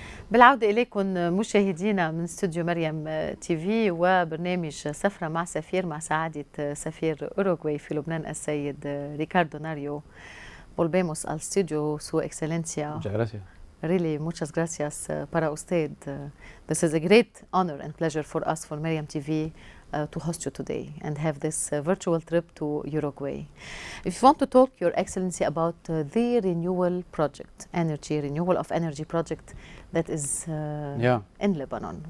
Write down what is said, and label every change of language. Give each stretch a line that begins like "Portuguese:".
Arabic: بالعودة إليكم مشاهدينا من استوديو مريم تي في وبرنامج سفرة مع سفير مع سعادة سفير أوروغواي في لبنان السيد ريكاردو ناريو.
Spanish: Volvemos al estudio, Su Excelencia. Muchas gracias. Really, muchas gracias para usted.
English: This is a great honor and pleasure for us, for Mariam TV, to host you today and have this virtual trip to Uruguay. If you want to talk, Your Excellency, about the renewal project, renewal of energy project that is in Lebanon.